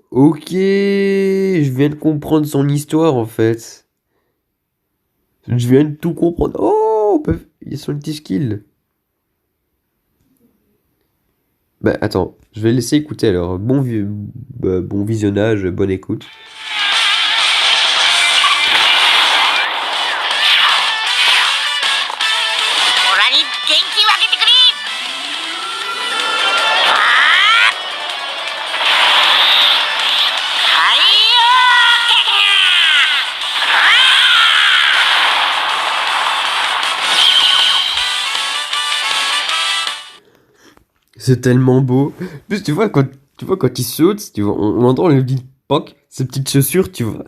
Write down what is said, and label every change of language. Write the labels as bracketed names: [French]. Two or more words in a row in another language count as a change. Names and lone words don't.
[French] Ok, je viens de comprendre son histoire, en fait. Je viens de tout comprendre. Oh, il y a son [English] ulti skill. [French] Bah, attends, je vais laisser écouter alors. Bon visionnage, bonne écoute. [Japanese] オラに元気をあげてくれ。太陽 [French] C'est tellement beau. En plus, tu vois, quand il saute, tu vois, on entend le petit poc, ses petites chaussures, tu vois.